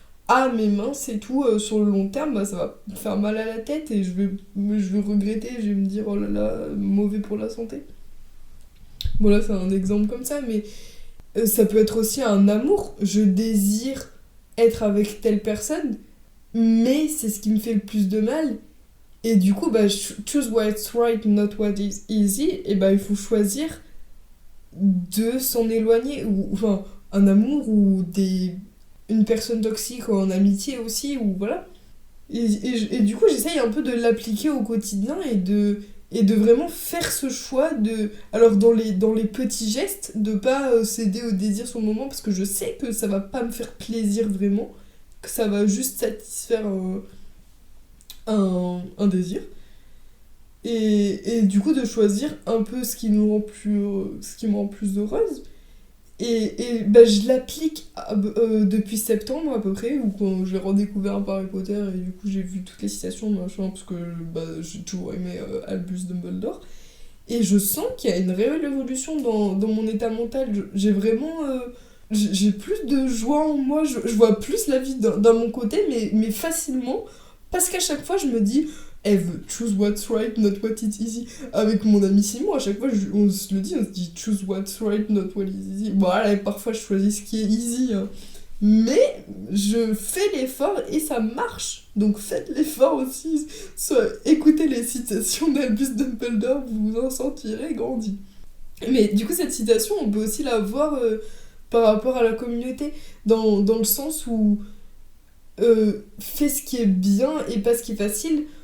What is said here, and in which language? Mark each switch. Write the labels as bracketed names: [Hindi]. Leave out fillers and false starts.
[French] À mes mains, c'est tout. Sur le long terme, bah, ça va me faire mal à la tête et je vais regretter. Je vais me dire, oh là là, mauvais pour la santé. Bon, là, c'est un exemple comme ça, mais ça peut être aussi un amour. Je désire être avec telle personne, mais c'est ce qui me fait le plus de mal. Et du coup, bah, [English] choose what's right, not what is easy. [French] Et bah, il faut choisir de s'en éloigner. Ou, enfin, un amour ou une personne toxique en amitié aussi, ou voilà. Et du coup, j'essaye un peu de l'appliquer au quotidien et de vraiment faire ce choix de... Alors, dans les petits gestes, de pas céder au désir sur le moment, parce que je sais que ça va pas me faire plaisir vraiment, que ça va juste satisfaire un désir. Et du coup, de choisir un peu ce qui me rend plus heureuse. Et bah, je l'applique depuis septembre à peu près, où quand j'ai redécouvert un peu Harry Potter et du coup j'ai vu toutes les citations, machin, parce que bah, j'ai toujours aimé Albus Dumbledore. Et je sens qu'il y a une réelle évolution dans mon état mental. J'ai vraiment... j'ai plus de joie en moi, je vois plus la vie d'un mon côté, mais facilement, parce qu'à chaque fois je me dis... [English] Eve, choose what's right, not what is easy. [French] Avec mon ami Simon, à chaque fois, on se le dit, on se dit [English] choose what's right, not what is easy. [French] Bon, là, parfois, je choisis ce qui est easy. Hein. Mais je fais l'effort et ça marche. Donc faites l'effort aussi. Écoutez les citations d'Albus Dumbledore, vous vous en sentirez grandi. Mais du coup, cette citation, on peut aussi la voir par rapport à la communauté, dans le sens où fais ce qui est bien et pas ce qui est facile.